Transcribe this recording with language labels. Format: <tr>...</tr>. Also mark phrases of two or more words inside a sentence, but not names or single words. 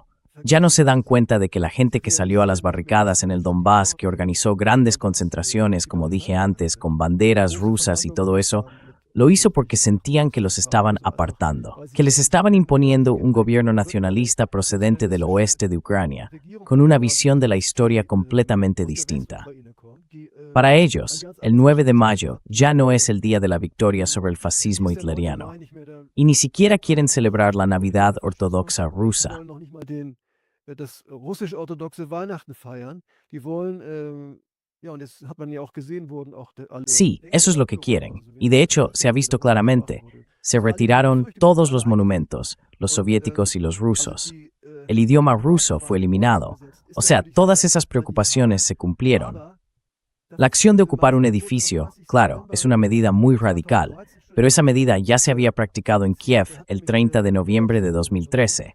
<es>Ya no se dan cuenta de que la gente que salió a las barricadas en el Donbass, que organizó grandes concentraciones, como dije antes, con banderas rusas y todo eso, lo hizo porque sentían que los estaban apartando, que les estaban imponiendo un gobierno nacionalista procedente del oeste de Ucrania, con una visión de la historia completamente distinta. Para ellos, el 9 de mayo ya no es el día de la victoria sobre el fascismo hitleriano, y ni siquiera quieren celebrar la Navidad ortodoxa rusa.</es> <de>Das russisch-orthodoxe Weihnachten feiern. Die wollen, ja, und das hat man ja auch gesehen, wurden auch alle...</de> <es>Sí, eso es lo que quieren, y de hecho se ha visto claramente. Se retiraron todos los monumentos, los soviéticos y los rusos. El idioma ruso fue eliminado. O sea, todas esas preocupaciones se cumplieron. La acción de ocupar un edificio, claro, es una medida muy radical, pero esa medida ya se había practicado en Kiev el 30 de noviembre de 2013.</es>